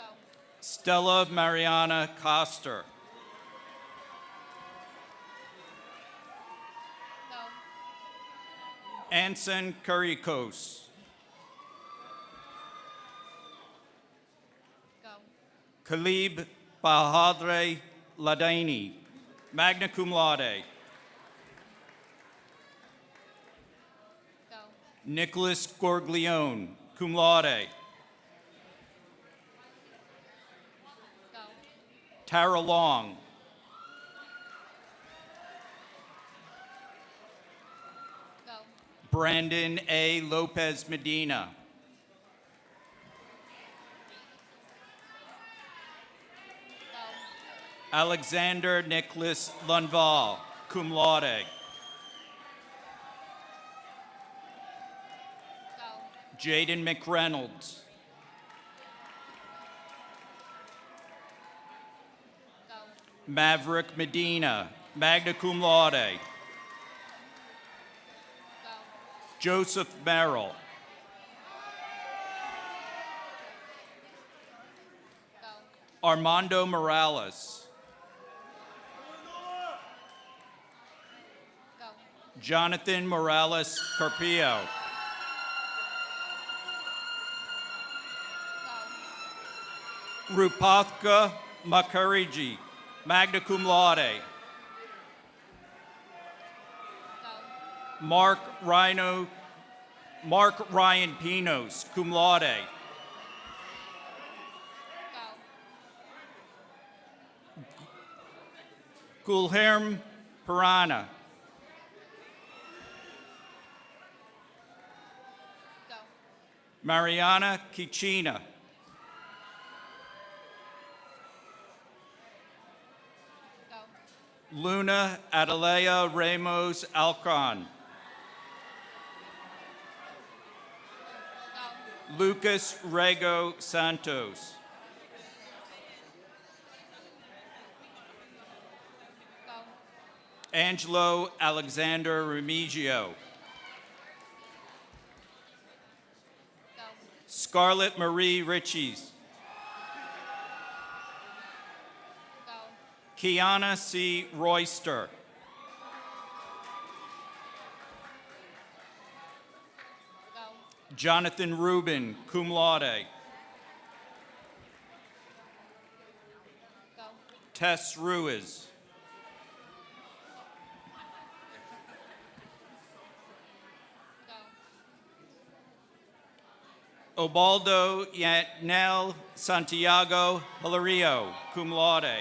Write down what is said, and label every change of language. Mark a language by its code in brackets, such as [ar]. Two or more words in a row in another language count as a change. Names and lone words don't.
[en] Stella Mariana Coster. Go. Anson Curricos. Go. Khalib Bahadre Ladaini, [la] magna cum laude. [en] Go. Nicholas Gorglione, [la] cum laude. [en] Go. Tara Long. Go. Brandon A. Lopez Medina. Go. Alexander Nicholas Lundvall, [la] cum laude. [en] Go. Jaden McReynolds. Go. Maverick Medina, [la] magna cum laude. [en] Go. Joseph Merrill. Go. Armando Morales. Go. Jonathan Morales Carpio. Go. Rupathka Makariji, [la] magna cum laude. [en] Go. Mark Ryan Pinos, [la] cum laude. [en] Go. Gulherm Pirana. Go. Mariana Kichina. Go. Luna Adelea Ramos Alcron. Go. Lucas Rego Santos. Go. Angelo Alexander Remigio. Go. Scarlett Marie Richies. Go. Kiana C. Royster. Go. Jonathan Rubin, [la] cum laude. [en] Go. Tess Ruiz. Go. Obaldo Yanel Santiago Hilario, [la] cum laude.